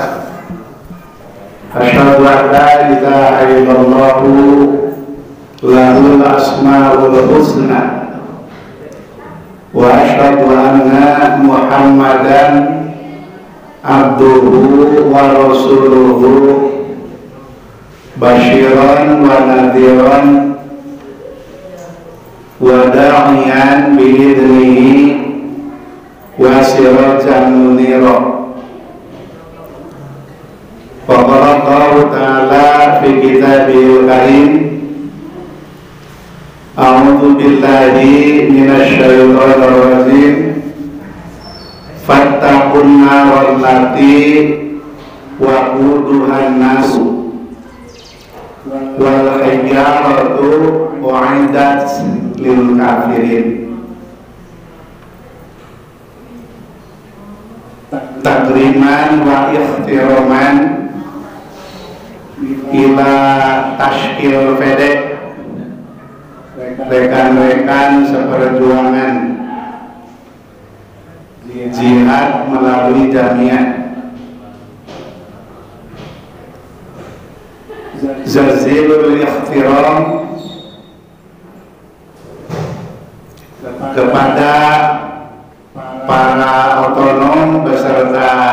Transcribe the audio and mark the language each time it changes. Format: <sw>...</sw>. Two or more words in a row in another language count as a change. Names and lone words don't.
<ar>أشهد أن لا إله إلا الله له الأسماء الحسنى وأشهد أن محمدا عبده ورسوله بشيرا ونذيرا وداعيا بإذنه وسراجا منيرا. فقال الله تعالى في كتابه الكريم أعوذ بالله من الشيطان الرجيم فاتقوا النار التي وقودها الناس والحجارة أعدت للكافرين. تكريما واحتراما إلى تشكيل</ar> <id>fedek rekan-rekan seperjuangan jihad melalui jamiah.</id> <ar>جزيل الاحترام</ar> <id>kepada para otonom beserta</id>